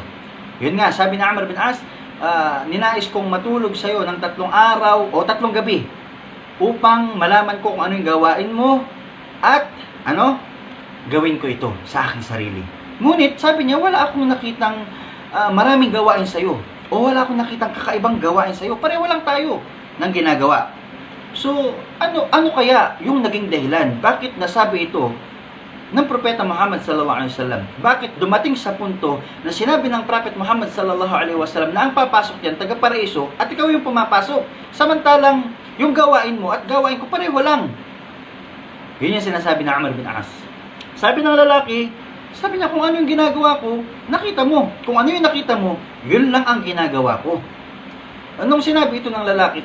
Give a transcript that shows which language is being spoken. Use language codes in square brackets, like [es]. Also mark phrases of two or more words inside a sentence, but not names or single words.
[tl] Yun nga, sabi ni Amr bin As, ninais kong matulog sa iyo ng 3 araw o 3 gabi upang malaman ko kung ano yung gawain mo at gawin ko ito sa aking sarili. Ngunit, sabi niya, wala akong nakitang maraming gawain sa iyo o wala akong nakitang kakaibang gawain sa iyo. Pareho lang tayo ng ginagawa. So, ano kaya yung naging dahilan? Bakit nasabi ito ng propeta Muhammad [ar] صلى الله عليه وسلم? [tl] Bakit dumating sa punto na sinabi ng prophet Muhammad [ar] صلى الله عليه وسلم [tl] na ang papasok diyan taga-paraiso at ikaw yung pumapasok, samantalang yung gawain mo at gawain ko pareho lang? Yun yung sinasabi ng Amr bin As. Sabi ng lalaki, sabi niya, kung ano yung ginagawa ko, nakita mo. Kung ano yung nakita mo, yun lang ang ginagawa ko. Anong sinabi ito ng lalaki?